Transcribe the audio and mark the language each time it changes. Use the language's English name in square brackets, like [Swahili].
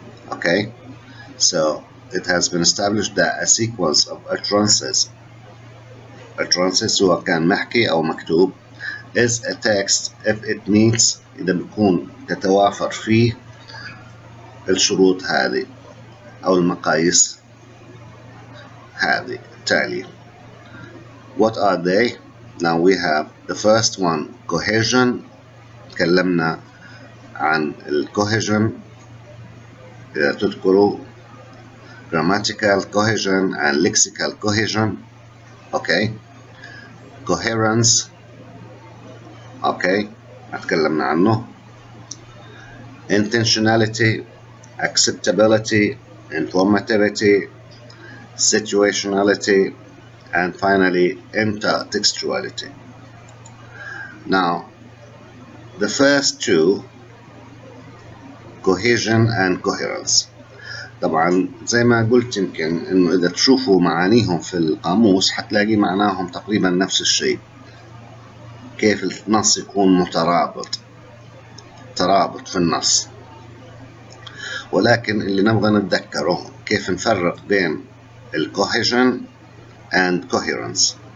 [English] Okay, so it has been established that a sequence of utterances [Arabic] سواء كان محكي أو مكتوب [English] is a text if it meets, [Arabic] إذا بيكون تتوافر فيه الشروط هذه أو المقاييس هذه التالية. [English] What are they? Now we have the first one, cohesion. [Arabic] تكلمنا عن الcohesion تذكروا [English] grammatical cohesion and lexical cohesion. Okay, coherence. [Arabic] Okay, اتكلمنا عنه. [English] Intentionality, acceptability, informativity, situationality, and finally intertextuality. Now, the first two, cohesion and coherence. [Arabic] طبعا زي ما قلت يمكن انه اذا تشوفوا معانيهم في القاموس حتلاقي معناهم تقريبا نفس الشيء. كيف النص يكون مترابط، ترابط في النص. ولكن اللي نبغى نتذكره كيف نفرق بين الكوهيجن [English] and coherence.